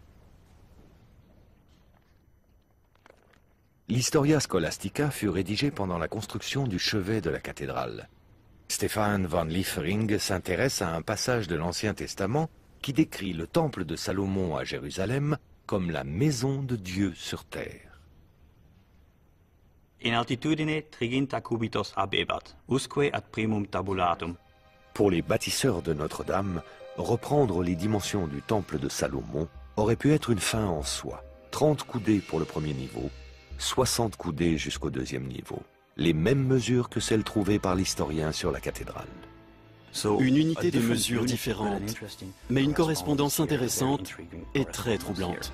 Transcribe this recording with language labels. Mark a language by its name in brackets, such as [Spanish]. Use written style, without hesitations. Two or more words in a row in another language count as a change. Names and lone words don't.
[French] L'Historia Scholastica fut rédigée pendant la construction du chevet de la cathédrale. Stefan van Liefering s'intéresse à un passage de l'Ancien Testament qui décrit le temple de Salomon à Jérusalem comme la maison de Dieu sur terre. [Latin] In altitudine 30 cubitos abebat, usque ad primum tabulatum. [French] Pour les bâtisseurs de Notre-Dame, reprendre les dimensions du temple de Salomon aurait pu être une fin en soi. 30 coudées pour le premier niveau, 60 coudées jusqu'au deuxième niveau. Les mêmes mesures que celles trouvées par l'historien sur la cathédrale. Une unité de mesure différente, mais une correspondance intéressante et très troublante.